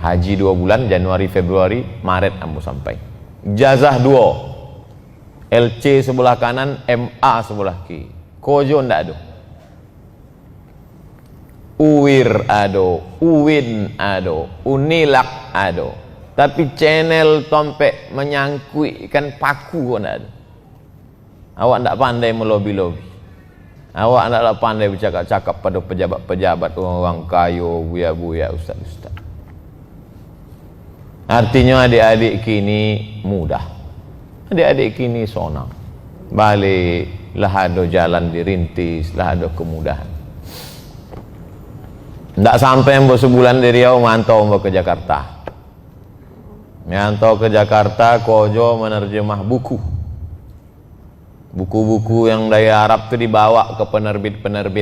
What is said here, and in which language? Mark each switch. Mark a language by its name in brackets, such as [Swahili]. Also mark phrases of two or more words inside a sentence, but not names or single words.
[Minangkabau] Haji 2 bulan, Januari, Februari, Maret ambo sampai. [Indonesian] Ijazah 2, LC sebelah kanan, MA sebelah kiri. [Minangkabau] Kojo ndak ada. [Indonesian] UIR ada, UIN ada, UNILAK ada. [Minangkabau] Tapi channel tompek menyangkut ikan paku kok ndak ada. [Indonesian] Awak tak pandai melobi-lobi. Awak tidaklah pandai bercakap-cakap pada pejabat-pejabat, orang kayo, buya-buya, ustaz-ustaz. Artinya adik-adik kini mudah, adik-adik kini sonang, balik lah ada jalan dirintis, lah ada kemudahan. Tidak sampai sebulan dari Riau mantau ke Jakarta. Mantau ke Jakarta, kojo menerjemah buku-buku yang dari Arab itu dibawa ke penerbit-penerbit.